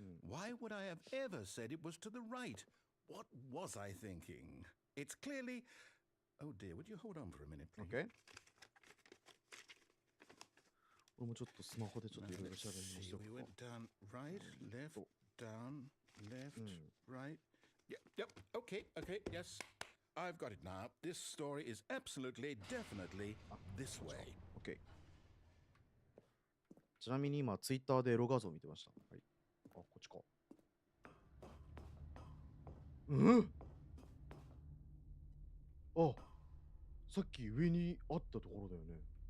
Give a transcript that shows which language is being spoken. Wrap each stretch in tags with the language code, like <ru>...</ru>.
<en>Why would I have ever said it was to the right? What was I thinking? It's clearly... Oh dear, would you hold on for a minute, please? OK。</en> <ja>俺もちょっとスマホでちょっといろいろ調べましょう。</ja> <en>We went down, right, left, down, left, right. Yep, okay, yes. I've got it now. This story is absolutely, definitely this way. OK。</en> <ja>ちなみに今、ツイッターでエロ画像を見てました。はい。あ、こっちか。あ、さっき上にあったところだよね。</ja>